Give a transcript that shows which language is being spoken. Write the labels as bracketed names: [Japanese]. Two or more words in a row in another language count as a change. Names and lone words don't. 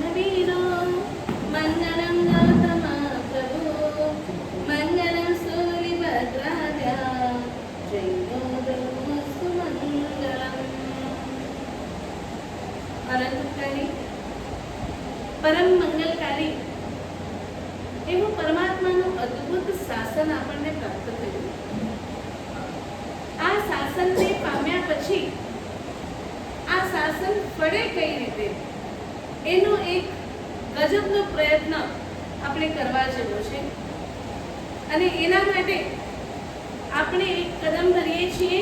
[Sanskrit] वीरो मंगलम गौतम प्रभु मंगलम सूर्यभद्राद्या जयो ब्रह्मस्तु मंगलम। [Gujarati] અનંતકારી પરમ મંગલકારી એવું પરમાત્માનું અદ્ભુત શાસન આપણને પ્રાપ્ત થયું. આ શાસનને પામ્યા પછી આ શાસન ફળે કઈ રીતે એનો એક ગજબનો પ્રયત્ન આપણે કરવા જેવો છે અને એના માટે આપણે એક કદમ ભરીએ છીએ.